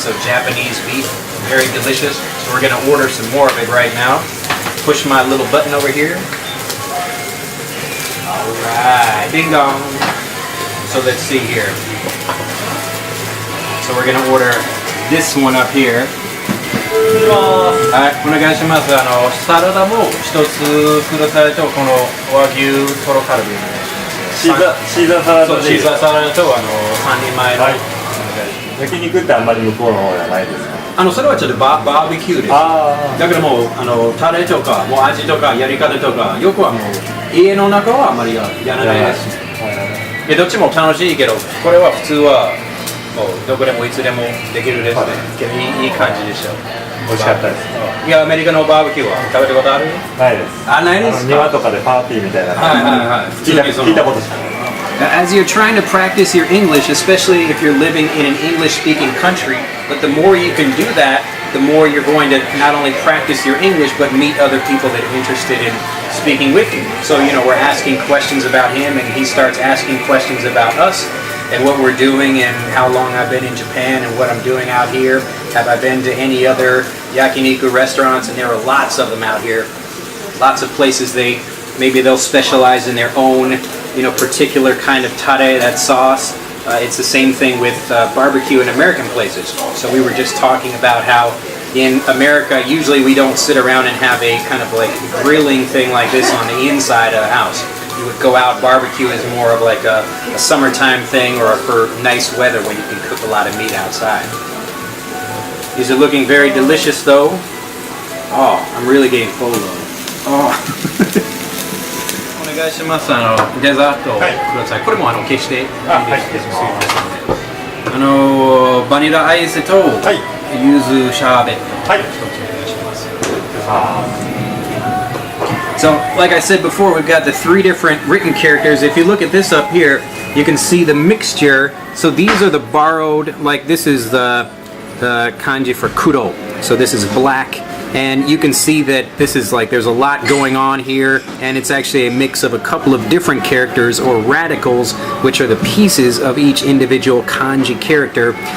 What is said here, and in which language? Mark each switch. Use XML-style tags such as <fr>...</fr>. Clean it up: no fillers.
<en>So Japanese beef, very delicious. So we're gonna order some more of it right now. Push my little button over here. Alright, ding dong. So let's see here. So we're gonna order this one up here.</en> <ja>はい、お願いします。サラダも一つくださいと、この和牛トロカルビお願いします。シーザーサラダでいいですか？シーザーサラダと3人前の、はい、焼肉ってあんまり向こうの方じゃないですか？それはちょっとバーベキューです。だからもうタレとかもう味とかやり方とかよくはもう家の中はあまりやらないです。どっちも楽しいけど、これは普通はもうどこでもいつでもできるですね。いい感じでしょ。美味しかったです。いや、アメリカのバーベキューは食べたことある？ないです。ないですか？庭とかでパーティーみたいな。聞いたことしかない。</ja> <en>As you're trying to practice your English, especially if you're living in an English-speaking country, but the more you can do that, the more you're going to not only practice your English, but meet other people that are interested in speaking with you. So, we're asking questions about him, and he starts asking questions about us, and what we're doing, and how long I've been in Japan, and what I'm doing out here. Have I been to any other Yakiniku restaurants? And there are lots of them out here. Lots of places maybe they'll specialize in their own particular kind of tare, that sauce. It's the same thing with barbecue in American places. So we were just talking about how in America, usually we don't sit around and have a kind of like grilling thing like this on the inside of the house. You would go out, barbecue is more of like a summertime thing or for nice weather when you can cook a lot of meat outside. These are looking very delicious though. Oh, I'm really getting full though. Oh.</en> <ja>お願願いします。デザートください。これも消していいですか？はい、消します。バニラアイスと柚子シャーベット。はい。</ja> <en>So, like I said before, we've got the 3 different written characters. If you look at this up here, you can see the mixture. So these are the borrowed, like this is the kanji for kuro. So this is black. And you can see that this is like, there's a lot going on here, and it's actually a mix of a couple of different characters or radicals, which are the pieces of each individual kanji character.</en>